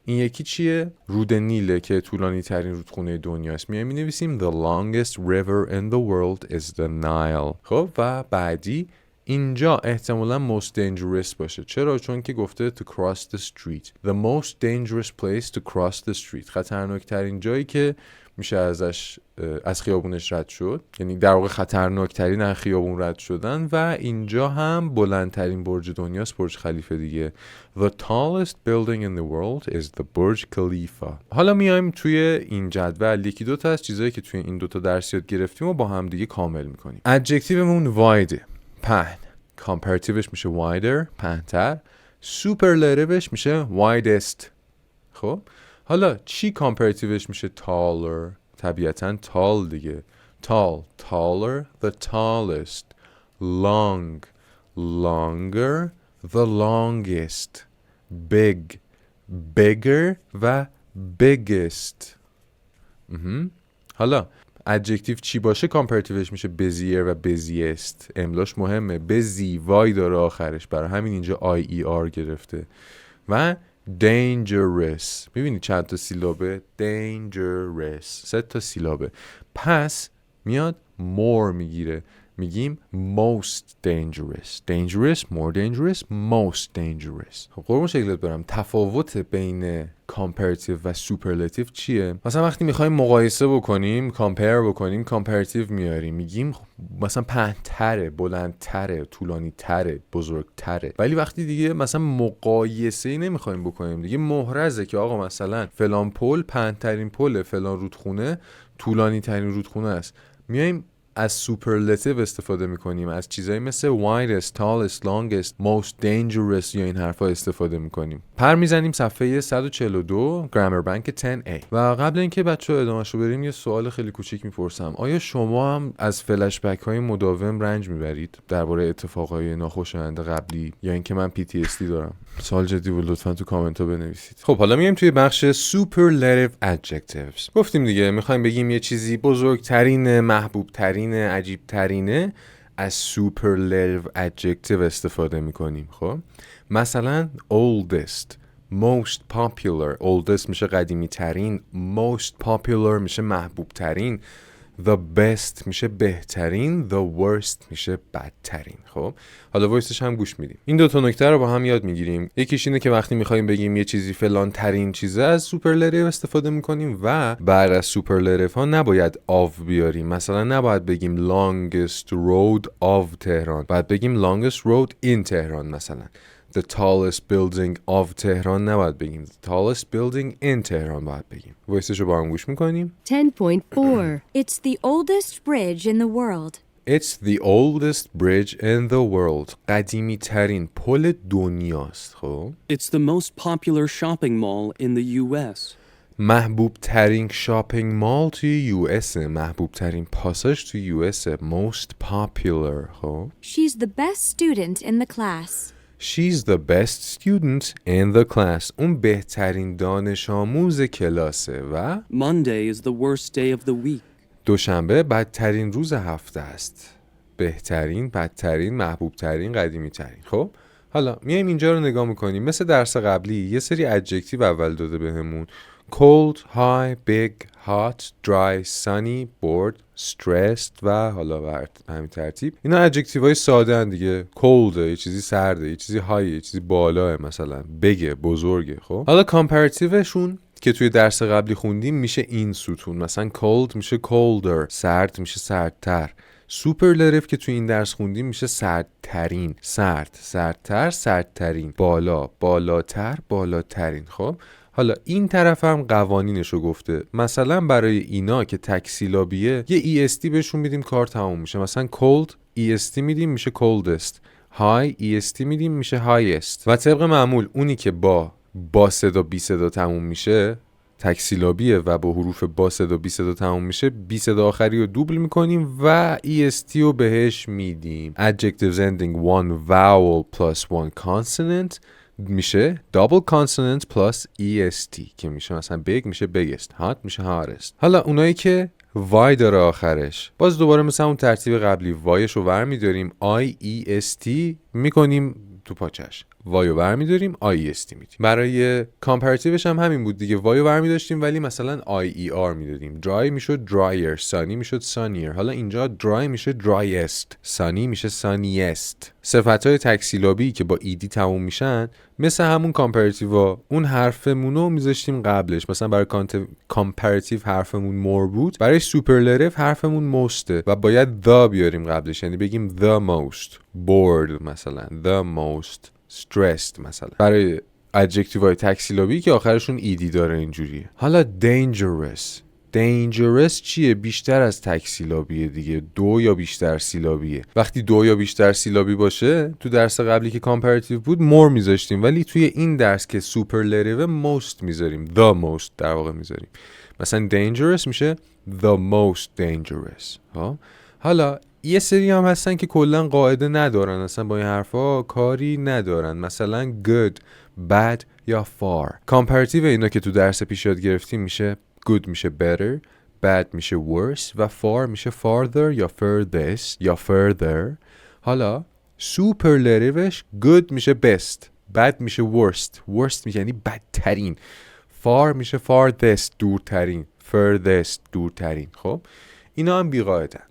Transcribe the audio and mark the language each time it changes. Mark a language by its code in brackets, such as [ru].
[fa] این یکی چیه؟ رود نیله که طولانی ترین رودخونه دنیاست. می‌نویسیم [en] the longest river in the world is the Nile. [fa] خب و بعدی اینجا احتمالاً most dangerous باشه. چرا؟ چون که گفته [en] to cross the street. The most dangerous place to cross the street. [fa] خطرناک ترین جایی که میشه از خیابونش رد شد، یعنی در واقع خطرناکترین از خیابون رد شدن. و اینجا هم بلندترین برج دنیاست، برج خلیفه دیگه. [en] The tallest building in the world is the Burj Khalifa. [fa] حالا میایم توی این جدول یکی دوتا از چیزایی که توی این دوتا درس یاد گرفتیم و با هم دیگه کامل میکنیم. ادجکتیومون wide پهن، کامپراتیوش میشه wider پهنتر، سوپرلاتیوش میشه widest. خب حالا چی کامپراتیوش میشه taller؟ طبیعتاً tall دیگه. [en] tall taller the tallest، long longer the longest، big bigger و biggest. [fa] حالا ادجکتیو چی باشه کامپراتیوش میشه busier و busiest. املاش مهمه، busy وای داره آخرش، برای همین اینجا IER گرفته. و dangerous، میبینی چند تا سیلابه؟ dangerous 3 تا سیلابه. پس میاد more میگیره. میگیم most dangerous. [en] dangerous, more dangerous, most dangerous. [fa] خب قربون شکلت برم، تفاوت بین comparative و superlative چیه؟ مثلا وقتی میخوایم مقایسه بکنیم، compare بکنیم، comparative میاریم، میگیم مثلا پهن‌تره، بلندتره، طولانی‌تره، بزرگتره. ولی وقتی دیگه مثلا مقایسه‌ای نمیخوایم بکنیم، دیگه محرزه که آقا مثلا فلان پل پهن‌ترین پل، فلان رودخونه طولانی‌ترین رودخونه است، میایم از سوپرلتیو استفاده میکنیم، از چیزایی مثل [en] widest, tallest, longest, most dangerous [fa] یا این حرفا استفاده میکنیم. پر میزنیم صفحه 142 گرامر بانک 10A. و قبل اینکه بچه‌ها ادامه‌شو بریم یه سوال خیلی کوچیک میپرسم. آیا شما هم از فلش بک های مداوم رنج میبرید درباره اتفاقای ناخوشایند قبلی، یا اینکه من PTSD دارم؟ سوال جدی بود، لطفاً تو کامنت ها بنویسید. خب حالا میایم توی بخش superlative adjectives. گفتیم دیگه میخوایم بگیم یه چیزی بزرگترین، محبوبترین، عجیبترینه، از superlative adjective استفاده میکنیم. خب مثلا [en] oldest, most popular. [fa] oldest میشه قدیمی ترین، most popular میشه محبوب ترین، the best میشه بهترین، the worst میشه بدترین. خب حالا وایسش هم گوش میدیم. این دو تا نکته رو با هم یاد میگیریم. یکیش اینه که وقتی میخوایم بگیم یه چیزی فلان ترین چیزه، از سوپرلتیو استفاده میکنیم و بعد از سوپرلتیو ها نباید of بیاریم. مثلا نباید بگیم [en] longest road of Tehran, [fa] باید بگیم [en] longest road in Tehran. مثلا the tallest building of Tehran [fa] نباید بگیم، [en] the tallest building in Tehran [fa] باید بگیم. وایسش رو با هم گوش میکنیم. 10.4. [en] It's the oldest bridge in the world. It's the oldest bridge in the world. [fa] قدیمی ترین پل دنیاست. خب [en] It's the most popular shopping mall in the U.S. [fa] محبوب ترین شاپینگ مال توی US، محبوب ترین پاساژ توی US، most popular. خب [en] She's the best student in the class. She's the best student in the class. [fa] اون بهترین دانش آموز کلاسه. و [en] Monday is the worst day of the week. [fa] دوشنبه بدترین روز هفته است. بهترین، بدترین، محبوب ترین، قدیمی ترین. خب حالا میایم اینجا رو نگاه میکنیم. مثل درس قبلی یه سری ادجکتیو اول داده بهمون: cold, high, big, hot, dry, sunny, bored, stressed و حالا به همین ترتیب. اینا ادجکتیوهای ساده ان دیگه. cold یه چیزی سرده، یه چیزی های، یه چیزی بالاه، مثلا بگه، بزرگه. خب حالا کامپراتیوشون که توی درس قبلی خوندیم میشه این ستون. مثلا cold میشه colder، سرد میشه سردتر. سوپرلتیو که توی این درس خوندیم میشه سردترین، سرد، سردتر، سردترین، بالا، بالاتر، بالاترین. خب حالا این طرف هم قوانینشو گفته. مثلا برای اینا که تک سیلابیه یه EST بهشون میدیم کار تموم میشه. [en] مثلا cold EST میدیم میشه coldest، high EST میدیم میشه highest. [fa] و طبق معمول اونی که با صدا بی صدا تموم میشه تک سیلابیه و با حروف با صدا بی صدا تموم میشه، بی صدا آخری رو دوبل میکنیم و EST رو بهش میدیم. [en] Adjectives ending one vowel plus one consonant میشه double consonant plus EST [fa] که میشه مثلا [en] big میشه biggest، hot میشه hottest. [fa] حالا اونایی که وای داره آخرش، باز دوباره مثلا اون ترتیب قبلی وایش رو ور میداریم IEST میکنیم تو پاچش، وای رو ور میداریم IEST میدیم. برای کامپراتیوش هم همین بود دیگه، وای رو ور میداشتیم ولی مثلا IER میدادیم. [en] dry میشد drier، sunny میشد sunnier. [fa] حالا اینجا dry میشه driest، sunny میشه sunniest. صفتهای تکسیلابی که با ED تموم میشن مثل همون کامپراتیو، اون حرفمون رو میذاشتیم قبلش. مثلا برای کامپراتیو حرفمون more بود، برای سوپرلتیو حرفمون mostه و باید the بیاریم قبلش، یعنی بگیم [en] the most bored، [fa] مثلا [en] the most stressed. [fa] مثلا برای ادجکتیوهای تکسیلابی که آخرشون ایدی داره اینجوریه. حالا dangerous چیه؟ بیشتر از تکسیلابیه دیگه، دو یا بیشتر سیلابیه. وقتی دو یا بیشتر سیلابی باشه، تو درس قبلی که کامپراتیو بود more میذاشتیم، ولی توی این درس که سوپرلتیو most میذاریم، the most در واقع میذاریم. مثلا [en] dangerous میشه the most dangerous. [fa] حالا یه سری هم هستن که کلا قاعده ندارن، اصلا با این حرفا کاری ندارن. [en] مثلا good، bad یا far. [fa] کامپراتیو اینا که تو درس پیش یاد گرفتیم میشه good میشه better، bad میشه worse و far میشه farther یا furthest یا further. حالا سوپرلتیوش good میشه best، bad میشه worst میشه یعنی بدترین، far میشه farthest دورترین، furthest دورترین. خب اینا هم بی‌قاعدن.